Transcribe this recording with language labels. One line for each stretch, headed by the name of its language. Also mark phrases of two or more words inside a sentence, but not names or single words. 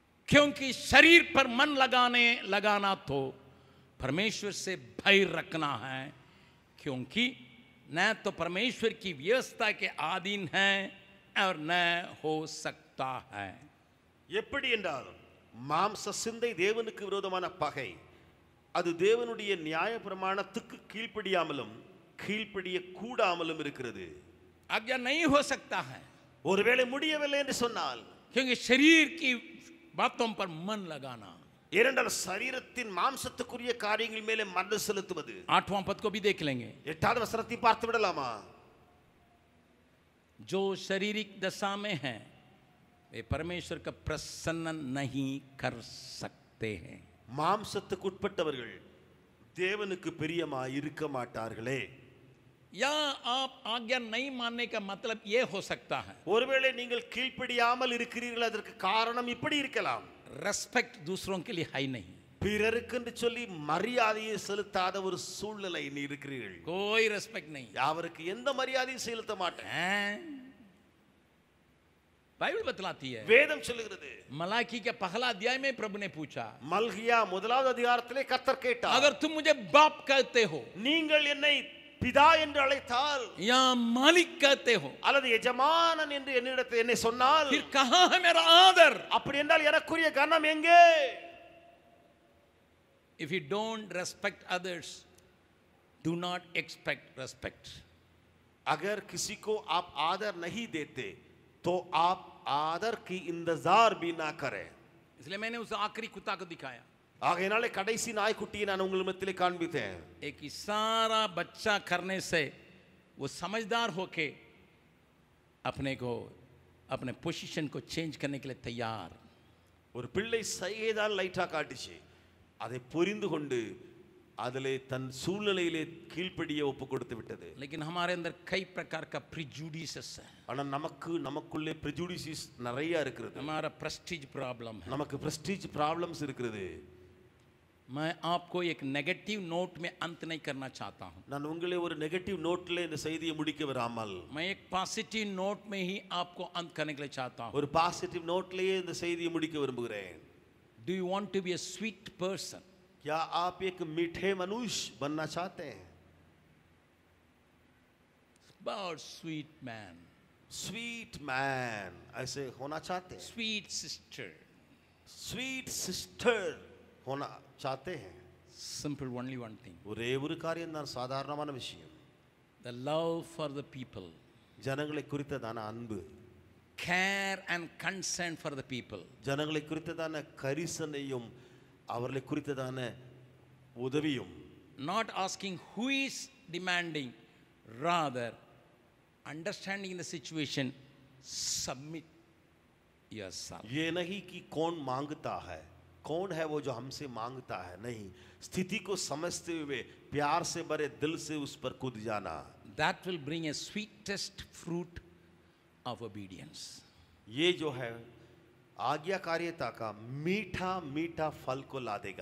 Hindi: क्योंकि शरीर पर मन लगाना तो परमेश्वर से भय रखना है, क्योंकि न तो परमेश्वर की व्यवस्था के अधीन है और न हो सकता है.
Tamil: எப்படி என்றாலும் மாம்ச சிந்தை தேவனுக்கு விரோதமான பகை. அது தேவனுடைய நியாய பிரமாணத்துக்கு கீழ்ப்படியாமலும் கீழ்ப்படிய கூடாமலும் இருக்கிறது.
Hindi: आज्ञा नहीं हो सकता है
Tamil: ஒருவேளை முடியவில்லை என்று சொன்னால்,
Hindi: क्योंकि शरीर की बातों पर मन लगाना.
Tamil: ஏனென்றால் சரீரத்தின் மாம்சத்துக்குரிய காரியங்கள் மேலே மனம் செலுத்துவது.
Hindi: 8वां पद को भी देख लेंगे.
Tamil: 8வது வசனத்தை பார்த்து விடலாமா?
Hindi: जो शारीरिक दशा में है वे परमेश्वर का प्रसन्न नहीं कर सकते हैं.
Tamil: மாம்சத்துக்கு உட்பட்டவர்கள் தேவனுக்கு பிரியமாய் இருக்க மாட்டார்களே.
Hindi: या आप आज्ञा नहीं मानने का मतलब ये हो सकता है,
Tamil: ஒருவேளை நீங்கள் கீழ்ப்படியாமல் இருக்கிறீர்கள், அதற்கு காரணம் இப்படி இருக்கலாம்.
Hindi: रेस्पेक्ट दूसरों के लिए है नहीं.
Tamil: பிறருக்கு என்று சொல்லி மரியாதையை செலுத்தாத ஒரு சூழ்நிலை நீ இருக்கிறீர்கள்.
Hindi: कोई रेस्पेक्ट नहीं.
Tamil: அவருக்கு எந்த மரியாதையும் செலுத்த மாட்டேன்.
Hindi: बाइबल बतलाती है,
Tamil: வேதம் சொல்லுகிறது.
Hindi: मलाकी के पहला अध्याय में प्रभु ने पूछा,
Tamil: மல்கியா முதலாவது அதிகாரத்திலே கர்த்தர் கேட்டார்,
Hindi: अगर तुम मुझे बाप कहते हो
Tamil: நீங்கள் என்னை பிதா என்று அழைத்தால்
Hindi: या मालिक कहते हो,
Tamil: அல்லது எஜமானன் என்று என்னிடத்தில் என்னை சொன்னால்,
Hindi: फिर कहां है मेरा आदर?
Tamil: அப்படி என்றால் எனக்குரிய கனம் எங்கே?
English: If you don't respect others, do not expect respect.
Hindi: अगर किसी को आप आदर नहीं देते तो आप आदर की इंतजार भी ना करें. इसलिए मैंने उस आखिरी कुत्ता को दिखाया.
Tamil: ஆகையினாலே கடைசி நாய்க்குட்டியை நான் உங்கள் மத்தியிலே காண்பித்தேன்.
Hindi: एक इशारा बच्चा करने से वो समझदार होके अपने पोजीशन को चेंज करने के लिए तैयार.
Tamil: ஒரு பிள்ளை சைகைதான் லைட்டா காட்டுச்சு, அதை புரிந்து கொண்டு அதிலே தன் சூழ்நிலையிலே கீழ்ப்படிய ஒப்பு கொடுத்து விட்டது.
Hindi: लेकिन हमारे अंदर कई प्रकार का प्रिजुडिसेस है.
Tamil: ஆனா நமக்குள்ளே prejudices நிறைய இருக்கிறது.
Hindi: हमारा
English: prestige problem
Hindi: है.
Tamil: நமக்கு
English: prestige problems
Tamil: இருக்கிறது.
Hindi: मैं आपको एक
English: negative note
Hindi: में अंत नहीं करना चाहता हूं.
Tamil: நான் உங்களை ஒரு
English: negative note
Tamil: இந்த செய்தியை முடிக்க வராமல்
Hindi: मैं एक
English: positive note
Hindi: में ही आपको अंत करने के लिए चाहता हूं.
Tamil: ஒரு
English: positive note
Tamil: இந்த செய்தியை முடிக்க விரும்புகிறேன்.
English: Do you want to be a sweet person?
Hindi: क्या आप एक मीठे मनुष्य बनना चाहते हैं?
English: About sweet man, sweet man
Hindi: ऐसे होना चाहते हैं?
English: sweet sister. sweet sister
Hindi: होना चाहते हैं?
English: Simple, only one thing.
Tamil: ஒரே ஒரு காரியம் தான், சாதாரணமான விஷயம்.
English: The love for the people.
Tamil: ஜனங்களை குறித்ததான அன்பு,
English: Care and concern for the people.
Tamil: ஜனங்களை குறித்ததான கரிசனையும் அவர்களை குறித்ததான உதவியும்.
English: Not asking who is demanding, rather understanding the situation, submit yourself.
Hindi: ये नहीं कि कौन मांगता है, कौन है वो जो हमसे मांगता है, नहीं, स्थिति को समझते हुए प्यार से भरे दिल से उस पर कूद जाना.
English: That will bring a sweetest fruit of obedience.
Hindi: ये जो है आज्ञाकारिता का मीठा मीठा फल को ला देगा.